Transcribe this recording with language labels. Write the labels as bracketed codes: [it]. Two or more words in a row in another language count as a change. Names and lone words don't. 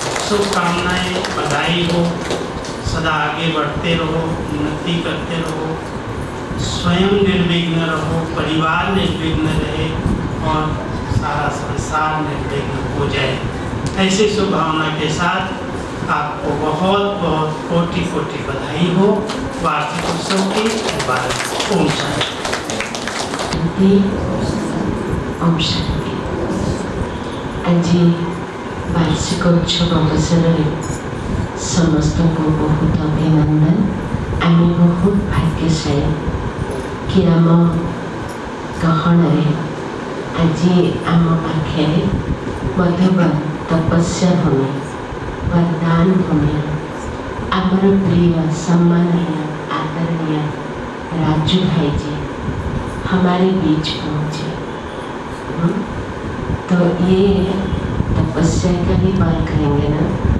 [hi] शुभकामनाएँ, बधाई हो, सदा आगे बढ़ते रहो, उन्नति करते रहो, स्वयं निर्विघ्न रहो, परिवार निर्विघ्न रहे और सारा संसार निर्विघ्न हो जाए। ऐसी शुभ भावना के साथ आपको बहुत बहुत कोटि कोटि बधाई हो वार्षिक उत्सव की। मुबारक। ओम शांति। ओम शांति। [or] ଆଜି ବାର୍ଷିକୋତ୍ସବ অবসରରେ ସମସ୍ତଙ୍କୁ ବହୁତ ଅଭିନନ୍ଦନ। ଆମେ ବହୁତ ଭାଗ୍ୟଶାଳୀ କି ଆମ ଗହଣରେ ଆଜି ଆମ ପାଖରେ ମଧୁବନ [hi] तपस्या भूमि, वरदान भूमि, अमर प्रिय सम्मानीय आदरणीय राजू भाई जी हमारे बीच पहुँचे। तो ये तपस्या का ही बात करेंगे ना।